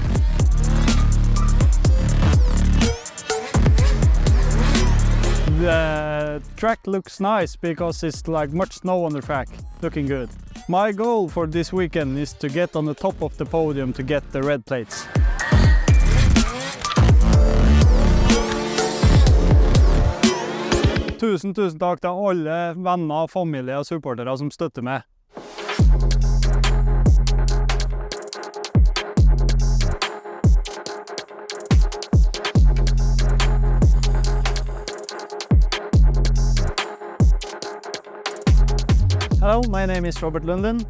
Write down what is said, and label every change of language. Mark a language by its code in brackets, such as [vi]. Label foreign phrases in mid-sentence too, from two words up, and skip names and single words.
[en] The track looks nice because it's like much snow on the track, looking good. My goal for this weekend is to get on the top of the podium to get the red plates. [no] Tusen takk til alle venner, familie og supportere som støtter meg. [en] Hello, my name is Robert Lundin.